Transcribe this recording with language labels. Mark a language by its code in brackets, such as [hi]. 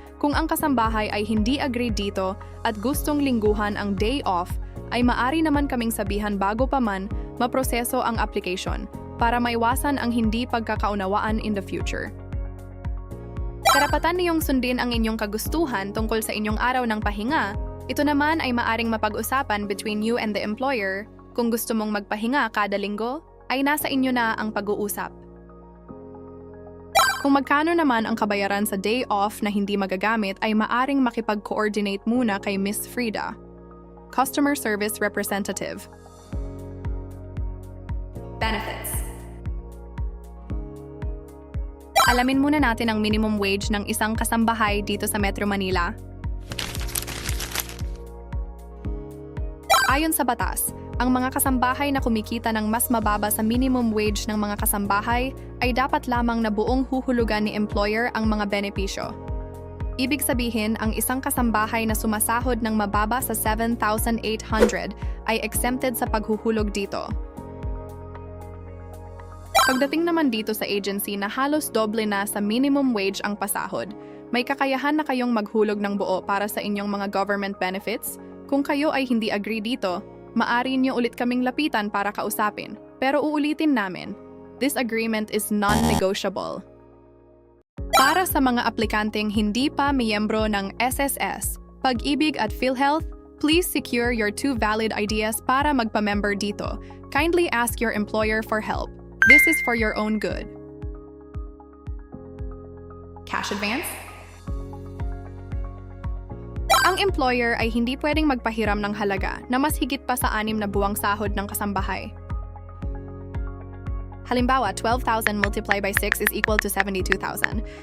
[tl] Kung ang kasambahay ay hindi agree dito at gustong lingguhan ang day off, ay maari naman kaming sabihan bago pa man maproseso ang application para maiwasan ang hindi pagkakaunawaan [en] in the future. [tl] karapatan niyong sundin ang inyong kagustuhan tungkol sa inyong araw ng pahinga. Ito naman ay maaring mapag-usapan [en] between you and the employer. [tl] Kung gusto mong magpahinga kada linggo, ay nasa inyo na ang pag-uusap. Kung magkano naman ang kabayaran sa day off na hindi magagamit ay maaring makipag-coordinate muna kay Miss Frida, Customer Service Representative. [en] Benefits. [tl] Alamin muna natin ang minimum wage ng isang kasambahay dito sa Metro Manila. Ayon sa batas, ang mga kasambahay na kumikita ng mas mababa sa minimum wage ng mga kasambahay ay dapat lamang na buong huhulugan ni employer ang mga benepisyo. Ibig sabihin, ang isang kasambahay na sumasahod ng mababa sa 7,800 ay exempted sa paghuhulog dito. Pagdating naman dito sa agency na halos doble na sa minimum wage ang pasahod, may kakayahan na kayong maghulog ng buo para sa inyong mga government benefits. Kung kayo ay hindi agree dito, maaari niyo ulit kaming lapitan para kausapin. Pero uulitin namin, [en] this agreement is non-negotiable. [tl] Para sa mga aplikanteng hindi pa miyembro ng SSS, Pag-ibig at PhilHealth, [en] please secure your 2 valid ideas [tl] para magpa-member dito. [en] Kindly ask your employer for help. This is for your own good. Cash advance? [tl] Ang employer ay hindi pwedeng magpahiram ng halaga na mas higit pa sa 6 na buwang sahod ng kasambahay. Halimbawa, [en] 12,000 multiplied by 6 is equal to 72,000.